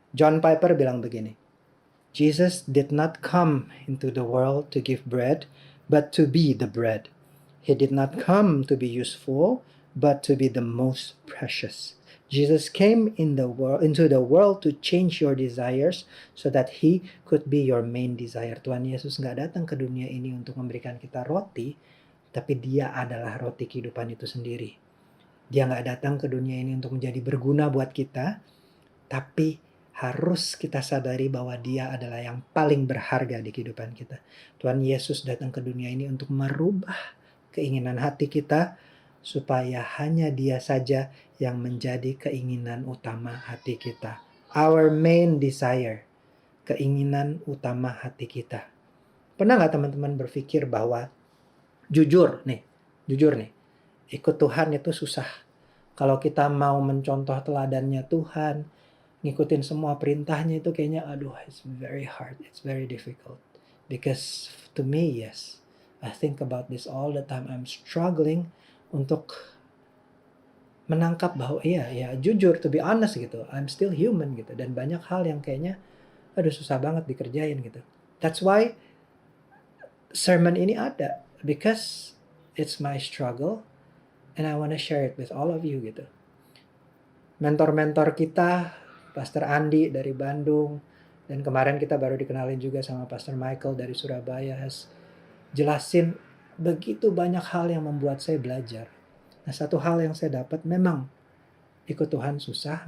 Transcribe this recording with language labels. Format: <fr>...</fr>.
<en>John Piper</en> <id>bilang begini,</id> <en>Jesus did not come into the world to give bread, but to be the bread. He did not come to be useful, but to be the most precious. Jesus came into the world to change your desires so that He could be your main desire.</en> <id>Tuhan Yesus nggak datang ke dunia ini untuk memberikan kita roti, tapi Dia adalah roti kehidupan itu sendiri. Dia nggak datang ke dunia ini untuk menjadi berguna buat kita, tapi harus kita sadari bahwa Dia adalah yang paling berharga di kehidupan kita. Tuhan Yesus datang ke dunia ini untuk merubah keinginan hati kita, supaya hanya Dia saja yang menjadi keinginan utama hati kita.</id> <en>Our main desire,</en> <id>keinginan utama hati kita. Pernah nggak teman-teman berpikir bahwa jujur nih, ikut Tuhan itu susah. Kalau kita mau mencontoh teladannya Tuhan, ngikutin semua perintahnya itu kayaknya</id> <en>it's very hard, it's very difficult. Because to me, yes, I think about this all the time. I'm struggling</en> <id>untuk menangkap bahwa jujur,</id> <en>to be honest</en> <id>gitu,</id> <en>I'm still human</en> <id>gitu, dan banyak hal yang kayaknya susah banget dikerjain gitu.</id> <en>That's why sermon</en> <id>ini ada,</id> <en>because it's my struggle and I want to share it with all of you</en> <id>gitu. Mentor-mentor kita, Pastor Andi dari Bandung, dan kemarin kita baru dikenalin juga sama Pastor Michael dari Surabaya, has jelasin begitu banyak hal yang membuat saya belajar. Nah, satu hal yang saya dapat, memang ikut Tuhan susah.</id>